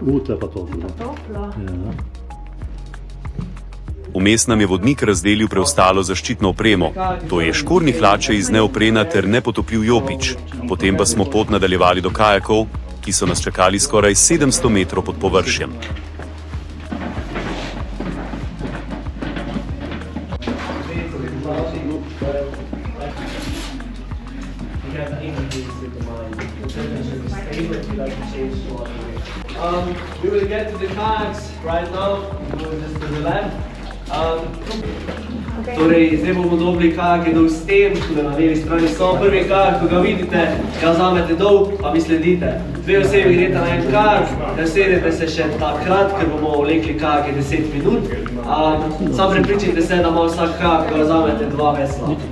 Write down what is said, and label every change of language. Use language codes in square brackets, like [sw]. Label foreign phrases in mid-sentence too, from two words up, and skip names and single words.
[sl] To je pa toplo. Ja. Vmes nam je vodnik razdelil preostalo zaščitno opremo, to je škornji hlače iz neoprena ter nepotopljiv jopič. Potem pa smo pot nadaljevali do kajakov, ki so nas čakali skoraj 700 metrov pod površjem. [en] We will get to the kayaks right now, just to the left. [sl] Torej, zdaj bomo dobili kajake dol s tem, tudi na levi strani so prvi kajak, ko ga vidite, ga vzamete dol, pa mi sledite. 2 osebi greste na en kajak, sedete se še takrat, ker bomo vlekli kajake 10 minut. Samo prepričajte se, da ima vsak kajak, ko vzamete 2 vesla.